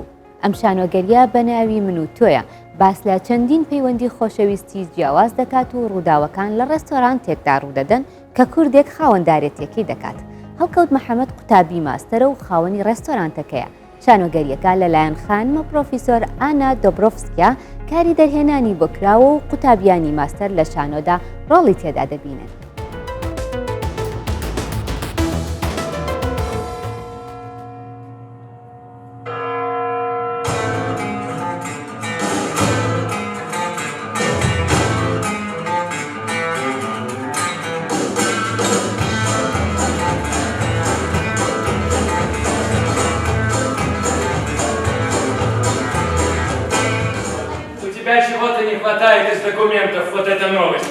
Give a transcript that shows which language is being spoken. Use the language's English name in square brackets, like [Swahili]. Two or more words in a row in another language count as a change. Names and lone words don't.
[Central Kurdish] ئەم شانۆگەریە بە ناوی من و تۆیە باس لە چەندین پەیوەندی خۆشەویستی جیاواز دەکات و ڕووداوەکان لە ڕێستۆرانتێکدا ڕوودەدەن کە کوردێک خاوەندارێتیەکەی دەکات. هەڵکەوت محەممەد قوتابی ماستەرە و خاوەنی ڕێستۆرانتەکەیە. شانۆگەریەکە لەلایەن خانمە پرۆفیسۆر ئانا دۆبرۆفسکیا کاری دەرهێنانی بۆ کراوە و قوتابیانی ماستەر لە شانۆدا ڕۆڵی تێدا دەبینن. [Russian] Чего-то не хватает из документов, вот эта новость.